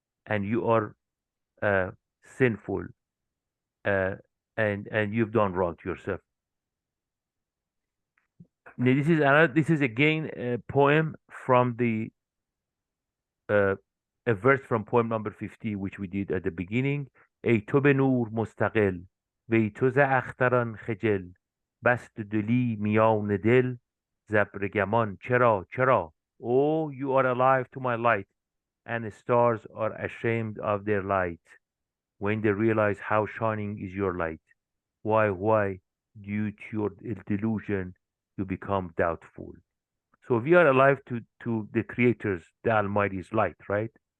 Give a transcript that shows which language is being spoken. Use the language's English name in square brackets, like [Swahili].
[English] And you are uh, sinful, uh, and you've done wrong to yourself. Now, this is again a poem from the uh, a verse from poem number 50, which we did at the beginning. [Persian] ای تو به نور مستقل وی تو ز اختران خجل بست دلی میان دل زبرگمان چرا. [English] Oh, you are alive to my light, and the stars are ashamed of their light when they realize how shining is your light. Why, due to your delusion, you become doubtful. So we are alive to the Creator's, the Almighty's light, right?